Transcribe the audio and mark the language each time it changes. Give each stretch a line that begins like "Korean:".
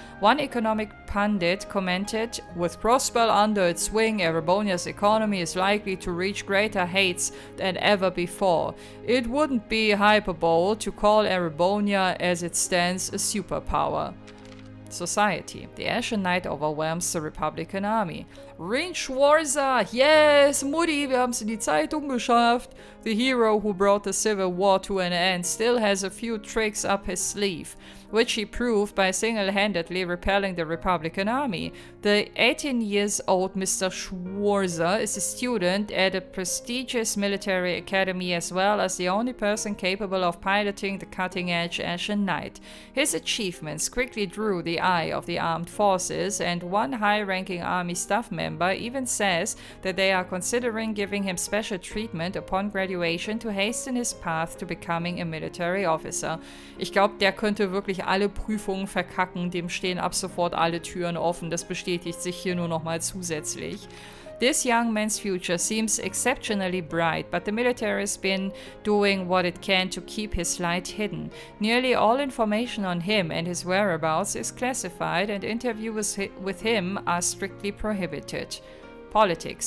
English: One economic pundit commented, "With Crossbell under its wing, Erebonia's economy is likely to reach greater heights than ever before. It wouldn't be hyperbole to call Erebonia as it stands a superpower." Society. The Ashen Knight overwhelms the Republican Army. Ring Schwarzer! Yes!
German: Mutti, wir haben's in die Zeitung geschafft!
English: The hero who brought the Civil War to an end still has a few tricks up his sleeve, which he proved by single-handedly repelling the Republican Army. The 18-year-old Mr. Schwarzer is a student at a prestigious military academy as well as the only person capable of piloting the cutting-edge Ashen Knight. His achievements quickly drew the eye of the armed forces, and one high-ranking army staff member even says that they are considering giving him special treatment upon graduation to hasten his path to becoming a military officer.
German: Ich glaube, der könnte wirklich alle Prüfungen verkacken, dem stehen ab sofort alle Türen offen, das bestätigt sich hier nur nochmal zusätzlich.
English: This young man's future seems exceptionally bright, but the military has been doing what it can to keep his light hidden. Nearly all information on him and his whereabouts is classified, and interviews with him are strictly prohibited. Politics.